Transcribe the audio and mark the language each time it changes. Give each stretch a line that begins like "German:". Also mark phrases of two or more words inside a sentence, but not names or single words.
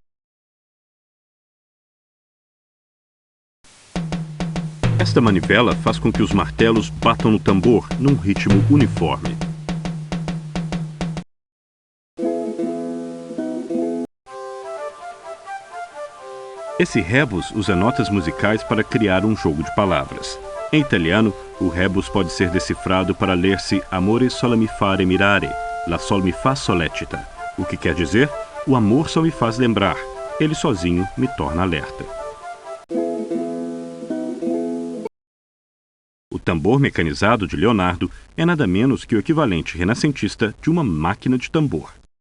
Portuguese: Esta manivela faz com que os martelos batam no tambor num ritmo uniforme. Esse rebus usa notas musicais para criar um jogo de palavras. Em italiano, o rebus pode ser decifrado para ler-se
Italian: Amore solo mi fare mirare, la sol mi fa sollecita,
Portuguese: o que quer dizer, o amor só me faz lembrar, ele sozinho me torna alerta. O tambor mecanizado de Leonardo é nada menos que o equivalente renascentista de uma máquina de tambor.